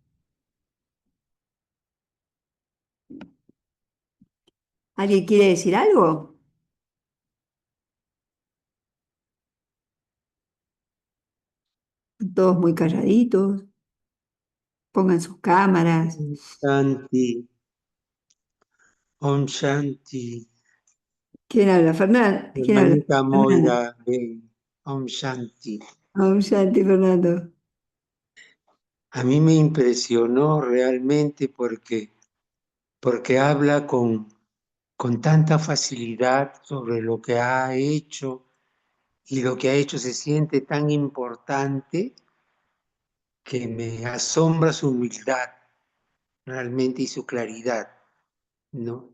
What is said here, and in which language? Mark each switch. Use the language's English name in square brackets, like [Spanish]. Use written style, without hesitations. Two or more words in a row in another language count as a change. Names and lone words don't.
[Spanish] ¿Alguien quiere decir algo? Todos muy calladitos, pongan sus cámaras. [Sanskrit] Shanti. Om Shanti. [Spanish] ¿Quién habla? Fernando. ¿Quién habla? Hermanita Fernanda. Moira, [Sanskrit] Om Shanti. Om Shanti, Fernando. [Spanish] A mí me impresionó realmente porque habla con tanta facilidad sobre lo que ha hecho, y lo que ha hecho se siente tan importante que me asombra su humildad realmente y su claridad, ¿no?